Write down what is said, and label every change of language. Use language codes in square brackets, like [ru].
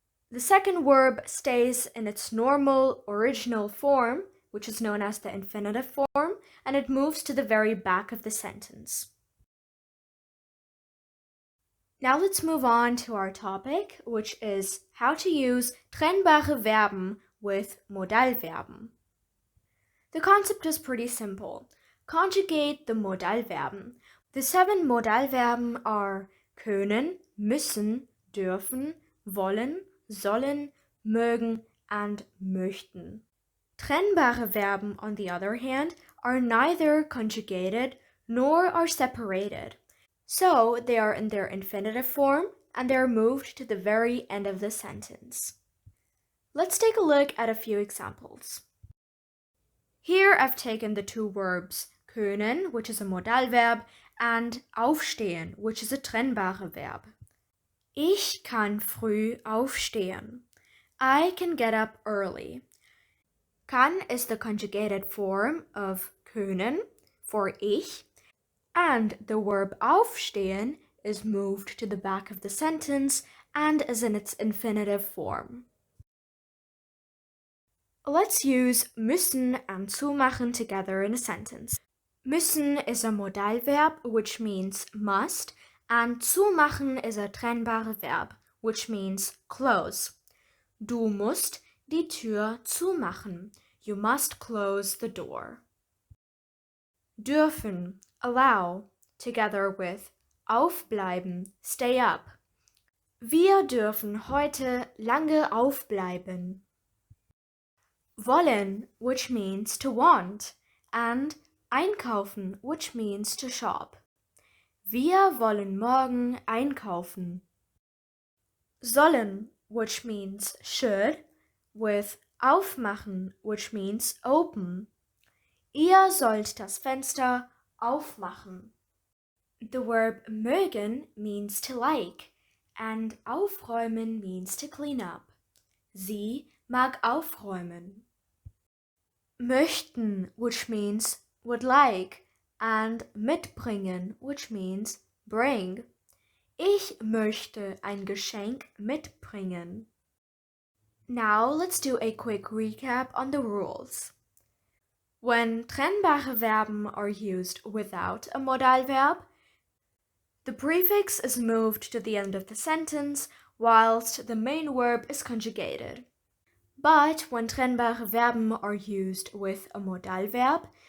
[en] The second verb stays in its normal original form, which is known as the infinitive form, and it moves to the very back of the sentence. Now let's move on to our topic, which is how to use trennbare Verben with Modalverben. The concept is pretty simple. Conjugate the Modalverben. The 7 Modalverben are können, müssen, dürfen, wollen, sollen, mögen, and möchten. Trennbare Verben, on the other hand, are neither conjugated nor are separated. So they are in their infinitive form and they are moved to the very end of the sentence. Let's take a look at a few examples. Here I've taken the two verbs können, which is a Modalverb, and aufstehen, which is a trennbare Verb. [de] Ich kann früh aufstehen. [en] I can get up early. Kann is the conjugated form of können for ich, and the verb aufstehen is moved to the back of the sentence and is in its infinitive form. Let's use müssen and zumachen together in a sentence. Müssen is a Modalverb, which means must, and zumachen is a trennbare Verb, which means close. [de] Du musst die Tür zumachen. [en] You must close the door. Dürfen, allow, together with aufbleiben, stay up. [de] Wir dürfen heute lange aufbleiben. [en] Wollen, which means to want, and einkaufen, which means to shop. [de] Wir wollen morgen einkaufen. [en] Sollen, which means should, with aufmachen, which means open. [de] Ihr sollt das Fenster aufmachen. [en] The verb mögen means to like, and aufräumen means to clean up. [de] Sie mag aufräumen. [en] Möchten, which means would like, and mitbringen, which means bring. [de] Ich möchte ein Geschenk mitbringen. [en] Now let's do a quick recap on the rules. When trennbare Verben are used without a Modalverb, the prefix is moved to the end of the sentence whilst the main verb is conjugated. But when trennbare Verben are used with a Modalverb,